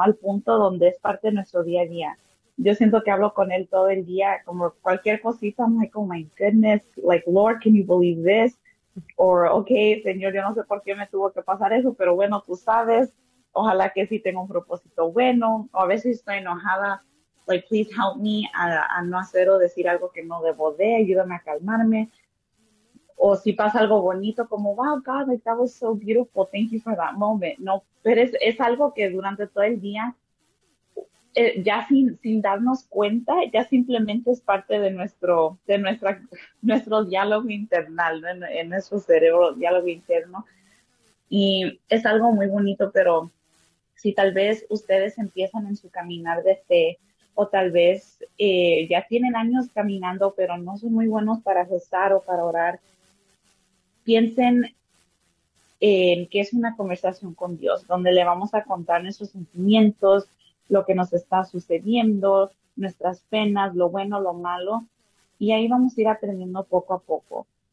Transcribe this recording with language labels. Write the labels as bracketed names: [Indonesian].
[Spanish] Al punto donde es parte de nuestro día a día. Yo siento que hablo con él todo el día, como cualquier cosita, [English] I'm like, oh my goodness, like, Lord, can you believe this? [Spanish] Or, okay, Señor, yo no sé por qué me tuvo que pasar eso, pero bueno, tú sabes, ojalá que sí tenga un propósito bueno, o a veces estoy enojada, [English] like, please help me [Spanish] a no hacer o decir algo que no debo de, ayúdame a calmarme. O si pasa algo bonito, como, [English] wow, God, like, that was so beautiful, thank you for that moment. [Spanish] No, pero es algo que durante todo el día, ya sin darnos cuenta, ya simplemente es parte de nuestro diálogo internal, ¿no? En nuestro cerebro, diálogo interno. Y es algo muy bonito, pero si tal vez ustedes empiezan en su caminar de fe, o tal vez ya tienen años caminando, pero no son muy buenos para rezar o para orar, piensen en que es una conversación con Dios, donde le vamos a contar nuestros sentimientos, lo que nos está sucediendo, nuestras penas, lo bueno, lo malo, y ahí vamos a ir aprendiendo poco a poco.